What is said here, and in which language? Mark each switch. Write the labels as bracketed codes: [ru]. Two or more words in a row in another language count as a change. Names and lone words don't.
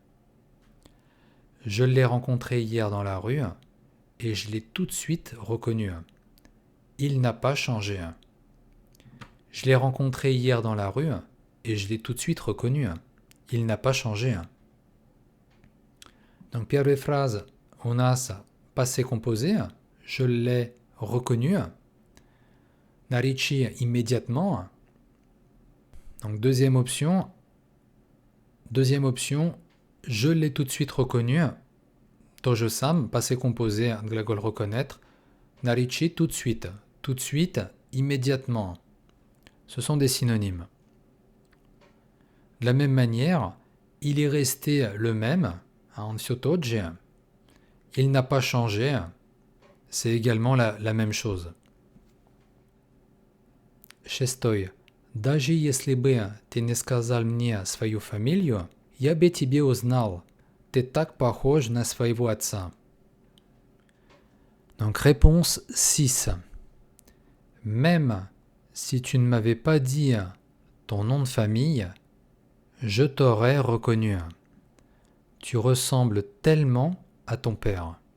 [fr] Je l'ai rencontré hier dans la rue et je l'ai tout de suite reconnu. Il n'a pas changé. Je l'ai rencontré hier dans la rue et je l'ai tout de suite reconnu. Il n'a pas changé. Donc, первая phrase, [ru] у нас [fr] passé composé, je l'ai reconnu. [ru] Наречие immédiatement. [fr] Donc, deuxième option, je l'ai tout de suite reconnu. Tojo-sam, passé composé, glagol reconnaître. Наречие tout de suite, immédiatement. Ce sont des synonymes. De la même manière, il est resté le même. [ru] Он все тот же. [fr] Il n'a pas changé. C'est également la même chose. 6. [ru] Даже если бы ты не сказал мне свою фамилию, я бы тебя узнал. Ты так похож на своего отца. [fr] Donc réponse 6. Même si tu ne m'avais pas dit ton nom de famille, je t'aurais reconnu. Tu ressembles tellement à ton père.